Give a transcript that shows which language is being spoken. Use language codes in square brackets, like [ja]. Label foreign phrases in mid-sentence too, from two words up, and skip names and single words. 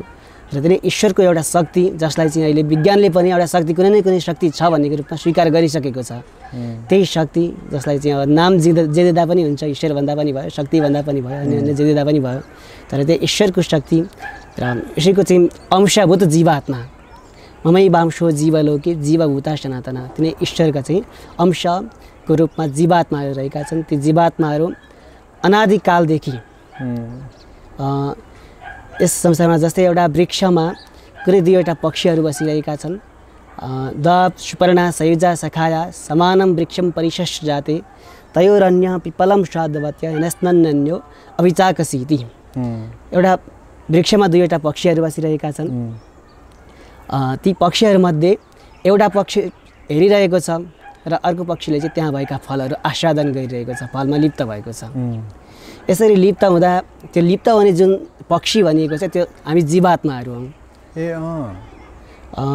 [ne] र त्यही ईश्वरको एउटा शक्ति जसलाई चाहिँ अहिले विज्ञानले पनि एउटा शक्ति कुनै न कुनै शक्ति छ भन्ने रूपमा स्वीकार गरिसकेको छ। त्यही शक्ति जसलाई चाहिँ अब नाम जे दिँदा पनि हुन्छ, ईश्वर भन्दा पनि भयो, शक्ति भन्दा पनि भयो, अन्य अन्य जे दिँदा पनि भयो, तर त्यही ईश्वरको शक्ति र यसैको चाहिँ अंशभूत जीवात्मा [sa] ममै वांशो जीवलोके जीवभूता सनातन, [ne] तिनै ईश्वरका चाहिँ अंशको रूपमा जीवात्माहरू रहेका छन्। ती जीवात्माहरू अनादिकालदेखि यस संसारमा जस्तै एउटा वृक्षमा कुनै दुईवटा पक्षीहरू बसिरहेका छन्। [sa] दप सुपर्णा सयुजा सखाया समानम वृक्षम परिशस् जाते तयोरन्य पिपलम स्वादवत्य नस्नन्यो अभिचाकसीति। [ne] एउटा वृक्षमा दुईवटा पक्षीहरू बसिरहेका छन्। ती पक्षीहरूमध्ये एउटा पक्षी हेरिरहेको छ र अर्को पक्षीले चाहिँ त्यहाँ भएका फलहरू आस्वादन गरिरहेको छ, फलमा लिप्त भएको छ। यसरी लिप्त हुँदा त्यो लिप्त हुने जुन पक्षी भनिएको छ त्यो हामी जीवात्माहरू हौँ।